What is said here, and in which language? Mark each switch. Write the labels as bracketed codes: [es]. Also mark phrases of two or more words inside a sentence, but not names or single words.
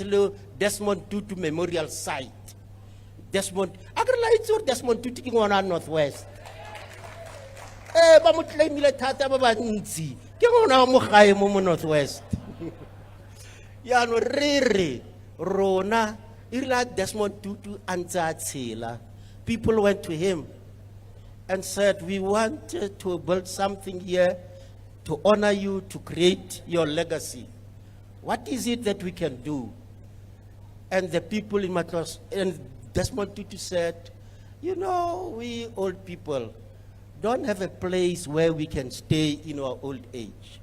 [tn] le Desmond Tutu Memorial Site Desmond a ke la itse Desmond Tutu ke ngwana wa Northwest ba mo claimile thata ba bantsi ke ngwana wa mo gae mo Northwest ya no re rona ila Desmond Tutu antsa tshela [en] people went to him and said, we want to build something here to honor you, to create your legacy. What is it that we can do? And the people in Matlos, and Desmond Tutu said, you know, we old people don't have a place where we can stay in our old age.